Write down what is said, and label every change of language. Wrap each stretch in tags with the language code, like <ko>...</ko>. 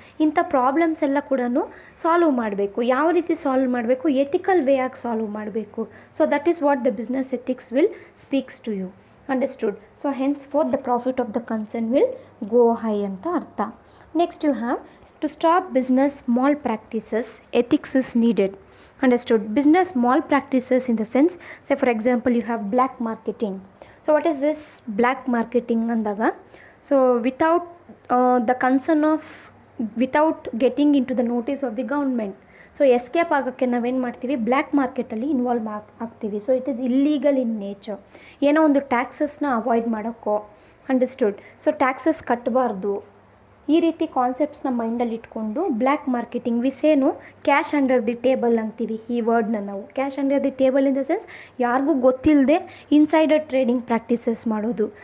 <kn>ಇಂಥ ಪ್ರಾಬ್ಲಮ್ಸ್ ಎಲ್ಲ ಕೂಡ ಸಾಲ್ವ್ ಮಾಡಬೇಕು. ಯಾವ ರೀತಿ ಸಾಲ್ವ್ ಮಾಡಬೇಕು, ಎಥಿಕಲ್ ವೇ ಆಗಿ ಸಾಲ್ವ್ ಮಾಡಬೇಕು.</kn> <en>So that is what the business ethics will speaks to you, understood. So henceforth the profit of the concern will go high</en> <kn>ಅಂತ ಅರ್ಥ.</kn> <en>Next you have to stop business small practices, ethics is needed, understood. Business small practices in the sense, say for example you have black marketing. So what is this black marketing andaga? So without the concern of, without getting into the notice of the government,</en> <kn>so escape ಆಗೋಕ್ಕೆ ನಾವೇನು ಮಾಡ್ತೀವಿ, black ಮಾರ್ಕೆಟಲ್ಲಿ involve ಆಗ್ತೀವಿ.</kn> <en>So it is illegal in nature.</en> <kn>ಏನೋ ಒಂದು ಟ್ಯಾಕ್ಸಸ್ನ avoid ಮಾಡೋಕ್ಕೋ, understood. So taxes ಕಟ್ಟಬಾರ್ದು, ಈ ರೀತಿ ಕಾನ್ಸೆಪ್ಟ್ಸ್ನ ಮೈಂಡಲ್ಲಿ ಇಟ್ಕೊಂಡು black marketing, ವಿಸೇನು</kn> <en>cash under the table</en> <kn>ಅಂತೀವಿ ಈ ವರ್ಡ್ನ ನಾವು.</kn> <en>cash under the table in the sense</en> <kn>ಯಾರಿಗೂ ಗೊತ್ತಿಲ್ಲದೆ ಇನ್ಸೈಡರ್ ಟ್ರೇಡಿಂಗ್ ಪ್ರಾಕ್ಟೀಸಸ್ ಮಾಡೋದು.</kn>